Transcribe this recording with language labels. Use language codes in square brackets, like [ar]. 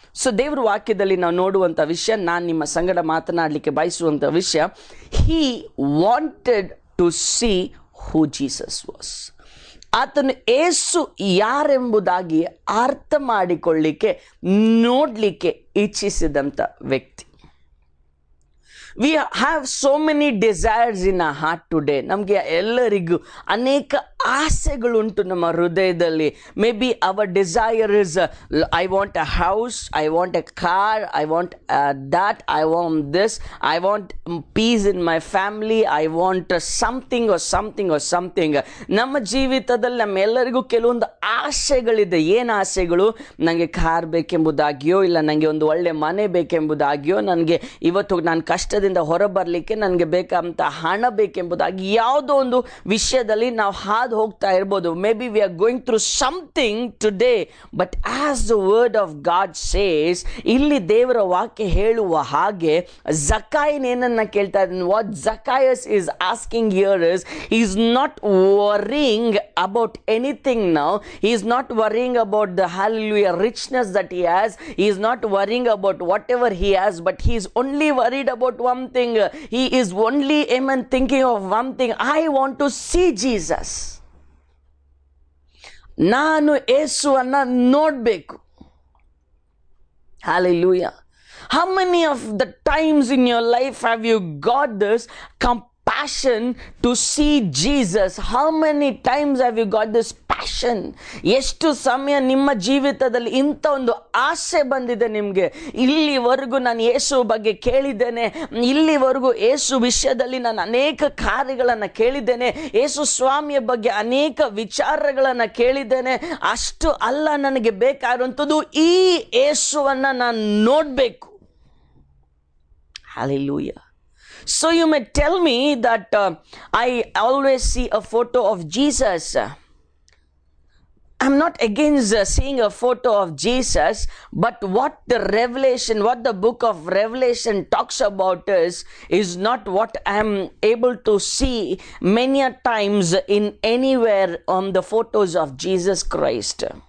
[kn] So ದೇವರ ವಾಕ್ಯದಲ್ಲಿ ನಾವು ನೋಡುವಂಥ ವಿಷಯ, ನಾನು ನಿಮ್ಮ ಸಂಗಡ ಮಾತನಾಡಲಿಕ್ಕೆ ಬಯಸುವಂಥ ವಿಷಯ, [en] he wanted to see who Jesus was. [kn] ಆತನು ಏಸು ಯಾರೆಂಬುದಾಗಿ ಅರ್ಥ ಮಾಡಿಕೊಳ್ಳಿಕ್ಕೆ, ನೋಡಲಿಕ್ಕೆ ಇಚ್ಛಿಸಿದಂಥ ವ್ಯಕ್ತಿ. [en] We have so many desires in our heart today. [kn] ನಮಗೆ ಎಲ್ಲರಿಗೂ ಅನೇಕ ಆಸೆಗಳುಂಟು ನಮ್ಮ ಹೃದಯದಲ್ಲಿ. [en] Maybe our desire is, I want a house, I want a car, I want that, I want this, I want peace in my family, I want something. [kn] ನಮ್ಮ ಜೀವಿತದಲ್ಲಿ ನಮ್ಮೆಲ್ಲರಿಗೂ ಕೆಲವೊಂದು ಆಸೆಗಳಿದೆ. ಏನು ಆಸೆಗಳು? ನನಗೆ ಕಾರ್ ಬೇಕೆಂಬುದಾಗಿಯೋ, ಇಲ್ಲ ನನಗೆ ಒಂದು ಒಳ್ಳೆ ಮನೆ ಬೇಕೆಂಬುದಾಗಿಯೋ, ನನಗೆ ಇವತ್ತು ನಾನು ಕಷ್ಟದಿಂದ ಹೊರಬರಲಿಕ್ಕೆ ನನಗೆ ಬೇಕಾದಂಥ ಹಣ ಬೇಕೆಂಬುದಾಗಿ ಯಾವುದೋ ಒಂದು ವಿಷಯದಲ್ಲಿ ನಾವು ಹಾದು ಹೋಗ್ತಾ ಇರ್ಬೋದು. [en] maybe we are going through something today, but as the word of God says, [kn] ಇಲ್ಲಿ ದೇವರ ವಾಕ್ಯ ಹೇಳುವ ಹಾಗೆ ಜಕ್ಕಾಯನ್ ಏನನ್ನ ಕೇಳ್ತಾ ಇದ್ದಾನೆ? [en] What Zacchaeus is asking here is, he is not worrying about anything now. He is not worrying about the hallelujah richness that he has. He is not worrying about whatever he has, but he is only worried about one thing. He is only thinking of one thing. I want to see Jesus. [kn] ನಾನು ಯೇಸುವನ್ನ ನೋಡಬೇಕು. [en] Hallelujah. How many of the times in your life have you got this compassion passion to see Jesus? How many times have you got this passion? [kn] ಎಷ್ಟು ಸಮಯ ನಿಮ್ಮ ಜೀವಿತದಲ್ಲಿ ಇಂಥ ಒಂದು ಆಸೆ ಬಂದಿದೆ ನಿಮಗೆ? ಇಲ್ಲಿವರೆಗೂ ನಾನು ಯೇಸು ಬಗ್ಗೆ ಕೇಳಿದ್ದೇನೆ, ಇಲ್ಲಿವರೆಗೂ ಯೇಸು ವಿಷಯದಲ್ಲಿ ನಾನು ಅನೇಕ ಕಾರ್ಯಗಳನ್ನು ಕೇಳಿದ್ದೇನೆ, ಯೇಸು ಸ್ವಾಮಿಯ ಬಗ್ಗೆ ಅನೇಕ ವಿಚಾರಗಳನ್ನು ಕೇಳಿದ್ದೇನೆ, ಅಷ್ಟು ಅಲ್ಲ ನನಗೆ ಬೇಕಾಗಿರುವಂಥದ್ದು ಈ ಯೇಸುವನ್ನು ನಾನು ನೋಡಬೇಕು. [en] Hallelujah. So you may tell me that I always see a photo of Jesus. I'm not against seeing a photo of Jesus, but what the book of Revelation talks about is not what I'm able to see many a times in anywhere on the photos of Jesus Christ.